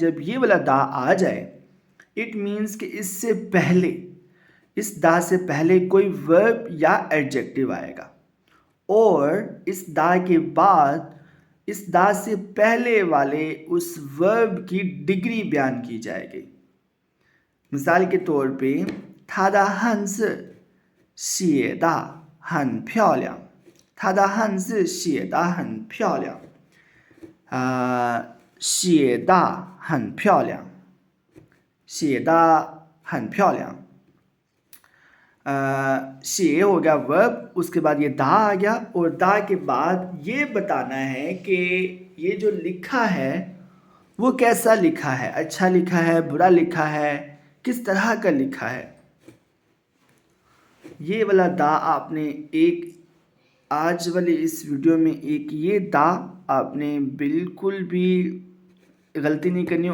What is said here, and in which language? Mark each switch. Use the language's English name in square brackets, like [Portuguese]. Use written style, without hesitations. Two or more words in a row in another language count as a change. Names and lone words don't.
[Hindi] जब ये वाला दा आ जाए [English] it means [Hindi] कि इससे पहले, इस दा से पहले कोई वर्ब या एडजेक्टिव आएगा और इस दा के बाद इस दा से पहले वाले उस वर्ब की डिग्री बयान की जाएगी। मिसाल के तौर पे [Chinese] 他的汉字写得很漂亮，他的汉字写得很漂亮，写得很漂亮，写得很漂亮。 [Hindi] शेर हो गया वर्ब, उसके बाद ये दा आ गया और दा के बाद ये बताना है कि ये जो लिखा है वो कैसा लिखा है, अच्छा लिखा है, बुरा लिखा है, किस तरह का लिखा है। ये वाला दा आपने एक आज वाले इस वीडियो में एक ये दा आपने बिल्कुल भी गलती नहीं करनी।